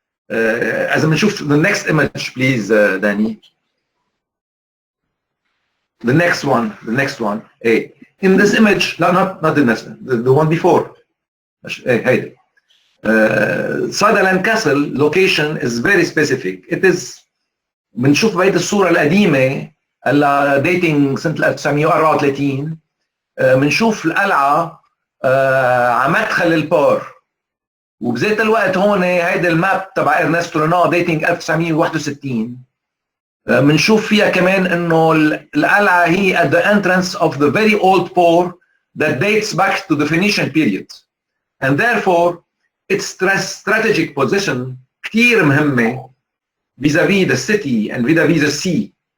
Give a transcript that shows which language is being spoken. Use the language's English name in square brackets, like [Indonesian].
[English] As I'm sure the next image, please, Danny. The next one. Hey, in this image, not the next, the one before. Hey, Sutherland Castle location is very specific. It is. [Arabic] بنشوف بهيدي الصورة القديمة اللي dating سنة 1934 بنشوف القلعة على مدخل البار. وبذات الوقت هون هيدا الماب تبع ارنست رينار ديتنج 1961 بنشوف فيها كمان انه القلعه هي [English] at the entrance of the very old port that dates back to the Phoenician period, and therefore its strategic position [Arabic] كثير مهمه [English] vis-a-vis the city and vis-a-vis the sea.